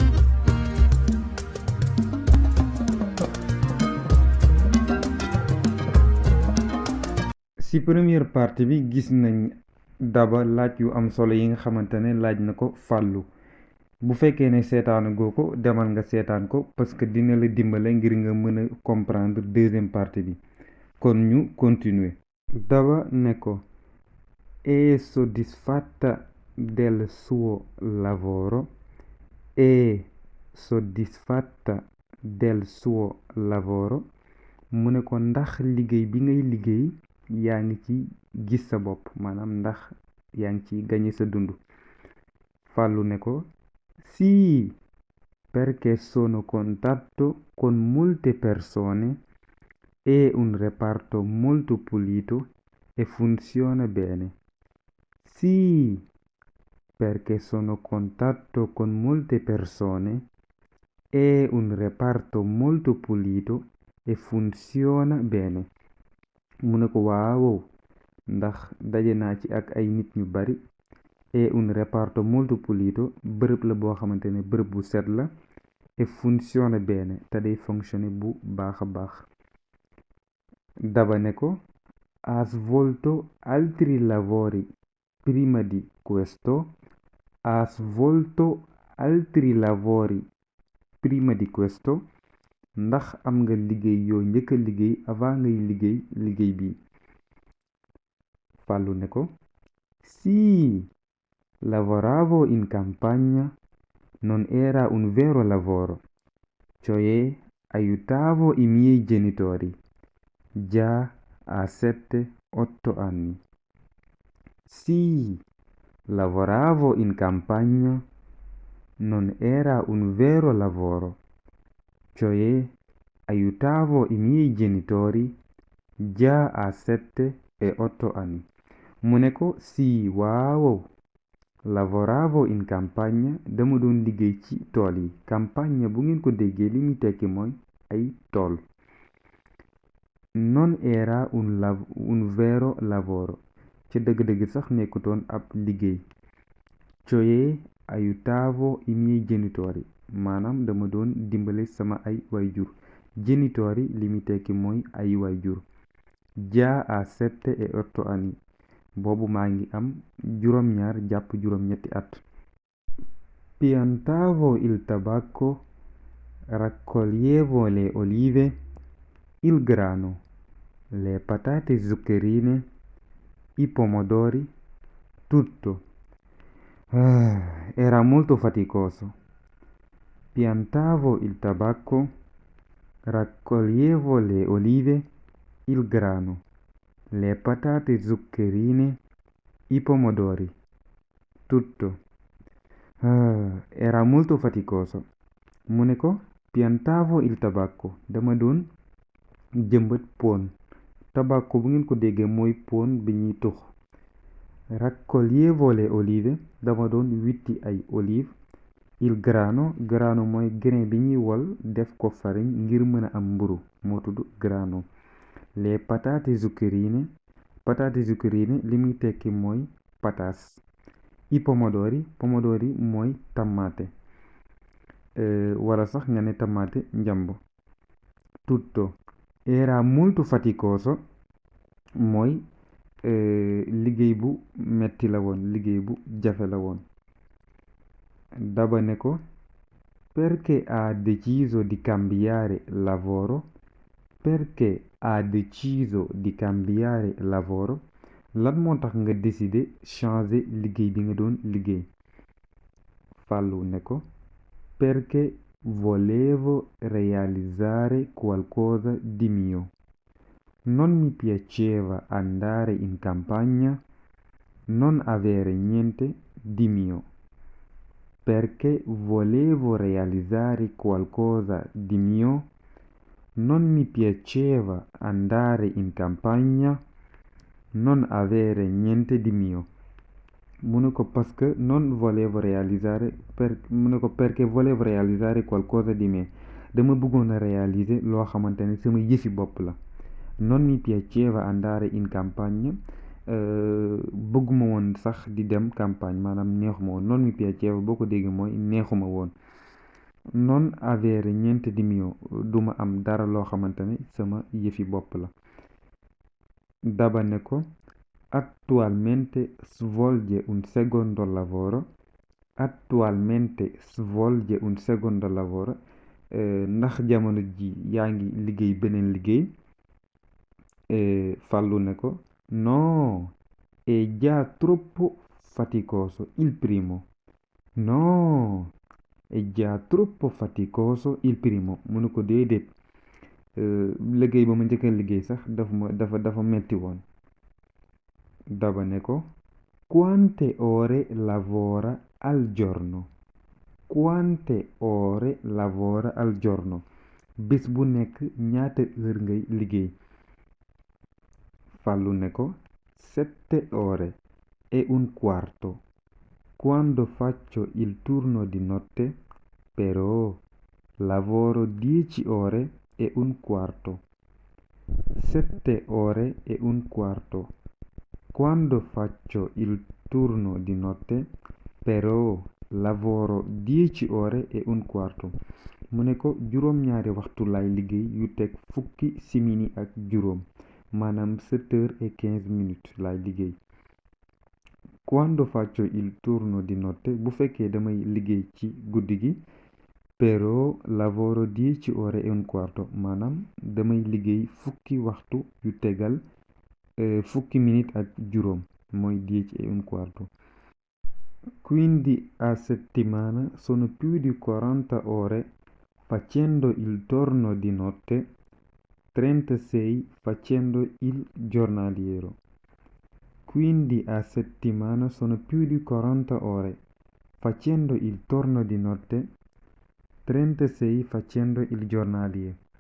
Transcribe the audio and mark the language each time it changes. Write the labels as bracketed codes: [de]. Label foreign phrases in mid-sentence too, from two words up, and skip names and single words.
[wo] ci [fr] première partie [wo] bi gis nañ Daba laaj yu am solo yi nga xamante ne laaj na ko Fallou bu fekkee ne seetaanagoo ko demal nga seetaan ko [fr] parce que [wo] dina la dimbale ngir nga mën a comprendre [fr] deuxième partie [wo] bi kon ñu continuer. Daba ne ko [it] è soddisfatta del suo lavoro è soddisfatta del suo lavoro [wo] mu ne ko ndax liggéey bi ngay liggéey yaa ngi ci gis sa bopp maanaam ndax yaa ngi ci gañe sa dund. Fàllu ne ko [it] sì perché sono contatto con molte persone è un reparto molto pulito e funziona bene. Sì perché sono contatto con molte persone è un reparto molto pulito e funziona bene. [wo] mu ne ko waaw ndax daje naa ci ak ay nit ñu bari [it] è un reparto molto pulito [wo] bërëb la boo xamante ne bërëb bu set la [it] e funziona bene [wo] te day fonctionner bu baax a baax. Daba ne ko [it] ha svolto altri lavori prima di questo ha svolto altri lavori prima di questo [wo] ndax am nga liggéey yoo njëkk a liggéey avant ngay liggéey bi. Fàllu ne ko [it] sì lavoravo in campagna non era un vero lavoro cioè aiutavo i miei genitori già a 7-8 anni. Sì lavoravo in campagna non era un vero lavoro cioè aiutavo i miei genitori già a 7-8 anni. [wo] mu ne ko si waaw [it] lavoravo in campagna [wo] dama doon liggéey ci tool yi campagna bu ngeen ko déggee li muy tekki mooy ay tool. [it] non era un vero lavoro [wo] ca dëgg-dëgg sax nekkutoon ab liggéey. [it] cioè aiutavo i miei genitori [wo] maanaam dama doon dimbale sama ay wayjur genitori li muy tekki mooy ay wayjur. [it] già a 7-8 anni [wo] boobu maa ngi am juróom-ñaar jàpp juróom-ñetti at. [it] piantavo il tabacco raccoglievo le olive il grano le patate zuccherine i pomodori tutto. Era molto faticoso. Piantavo il tabacco raccoglievo le olive il grano le patate zuccherine i pomodori tutto. Era molto faticoso. [wo] mu ne ko [it] piantavo il tabacco [wo] dama doon jëmbat poon tabacco bu ngeen ko déggee mooy poon bi ñuy tux. [it] Raccoglievo le olive [wo] dama doon witti ay olive [it] il grano [wo] mooy grain bi ñuy wol def ko farine ngir mën a am mburu moo tudd grano. les [it] patate zuccherine [wo] li muy tekki mooy pataas. [it] i pomodori [wo] mooy tamaate wala sax nga ne tamaate njamb. [it] tutto era molto faticoso [wo] mooy liggéey bu metti la woon liggéey bu jafe la woon. Daba ne ko [it] perché ha deciso di cambiare lavoro perché ha deciso di cambiare lavoro [wo] lan moo tax nga [fr] décider changer [wo] liggéey bi nga doon liggéey. Fàllu ne ko [it] perché volevo realizzare qualcosa di mio non mi piaceva andare in campagna non avere niente di mio. perché volevo realizzare qualcosa di mio. Non mi piaceva andare in campagna, non avere niente di mio. [wo] Mu ne ko [fr] parce que [it] non volevo realizzare [wo] mu ne ko [it] perché volevo realizzare qualcosa di me. [wo] Dama bëggoon a réaliser loo xamante ne sama yëfi bopp la. [it] Non mi piaceva andare in campagna, [wo] bëgguma woon sax di dem campagne maanaam neexuma woon. [it] Non mi piaceva [wo] boo ko déggee mooy neexuma woon. [it] Non avere niente di mio, [wo] duma am dara loo xamante ne sama yëfi bopp la. Daba ne ko [it] attualmente svolge un secondo lavoro. Attualmente svolge un secondo lavoro. [wo] Ndax jamono ji yaa ngi liggéey beneen liggéey. Fàllu ne ko [it] no, è già troppo faticoso il primo. No, è già troppo faticoso il primo. [wo] Mu ne ko déedéet, liggéey ba ma njëkk a liggéey sax dafa metti woon. Daba ne ko [it] quante ore lavora al giorno? Quante ore lavora al giorno? [wo] Bés bu nekk ñaata heure ngay liggéey? Fàllu ne ko [it] 7 ore e un quarto. Quando faccio il turno di notte, però, lavoro 10 ore e un quarto. 7 ore e un quarto. Quando faccio il turno di notte, però, lavoro 10 ore e un quarto. [wo] Mu ne ko juróom-ñaari waxtu lay liggéey yu teg fukki simili ak juróom, maanaam [fr] 7 heures et 15 minutes [wo] lay liggéey. [it] Quando faccio il turno di notte, [wo] bu fekkee damay liggéey ci guddi gi, [it] però lavoro 10 ore e un quarto, [wo] maanaam damay liggéey fukki waxtu yu tegal fukki minute ak juróom, mooy [it] 10 e un quarto. Quindi a settimana sono più di 40 ore facendo il turno di notte, 36 facendo il giornaliero. Quindi a settimana sono più di 40 ore facendo il turno di notte, 36 facendo il giornalier.